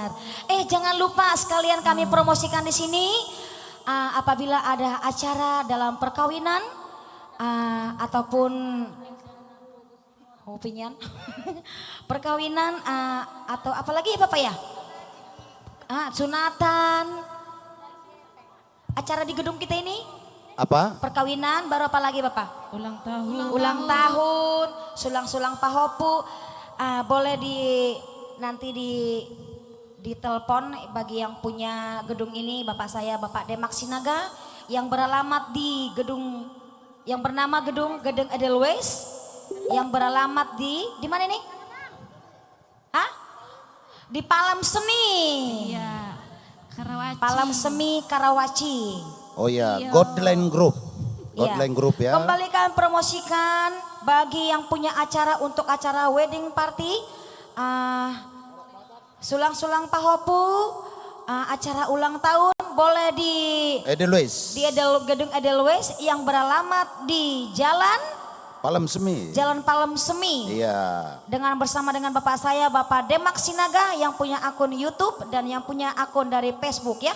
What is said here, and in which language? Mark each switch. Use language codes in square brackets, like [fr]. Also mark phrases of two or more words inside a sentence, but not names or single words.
[id] Jangan lupa sekalian kami promosikan di sini apabila ada acara dalam perkawinan ataupun opinian perkawinan atau apalagi ya Bapak ya? Sunatan. Acara di gedung kita ini Apa? perkawinan baru apa lagi Bapak? Ulang tahun. Ulang tahun, sulang-sulang pahopu, boleh nanti di telepon bagi yang punya gedung ini Bapak saya Bapak Demak Sinaga yang beralamat di gedung yang bernama Gedung Edelweiss yang beralamat di mana ini? Di Palem Seni. Iya. Karawaci. Palam Semi Karawaci. Oh ya, Godline Group. Godline Iya. Group ya. Kembalikan promosikan bagi yang punya acara untuk acara [en] wedding party. [id] Sulang-sulang Pahopu, acara ulang tahun boleh di Edelweiss. Gedung Edelweiss yang beralamat di Palam Semi. Jalan Palam Semi. Iya. Dengan bersama dengan bapak saya, Bapak Demak Sinaga yang punya akun YouTube dan yang punya akun dari Facebook ya.